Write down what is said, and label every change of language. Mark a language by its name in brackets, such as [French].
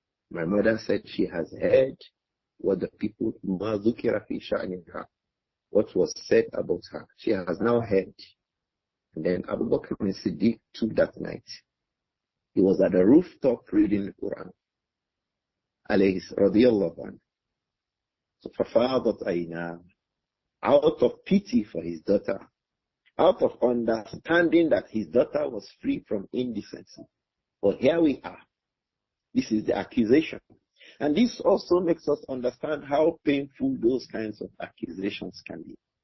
[English] My mother said she has heard what the people, [Arabic] مَا ذُكِرَ فِي شَأْنِهَا, [English] what was said about her. She has now heard. And then Abu Bakr as-Siddiq took that night. He was at the rooftop reading the Quran. [Arabic] Alayhi radiyallahu anhu. [English] So [Arabic] فَفَاضَتْ عَيْنَاهَا. [English] Out of pity for his daughter, out of understanding that his daughter was free from indecency. But here we are. This is the accusation. And this also makes us understand how painful those kinds of accusations can be.